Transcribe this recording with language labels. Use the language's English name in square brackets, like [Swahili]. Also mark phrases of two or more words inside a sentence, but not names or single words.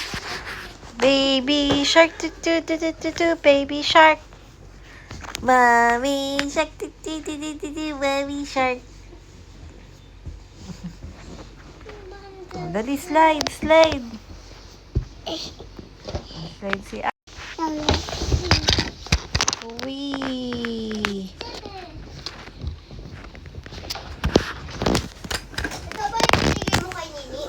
[English] Baby shark, do do do do do do, baby shark. Mommy shark, do do do do do do, mommy shark. [Filipino] Oh, dali, slide, slide. Slide si Wee. Ito ba yung binigay mo kay Nini?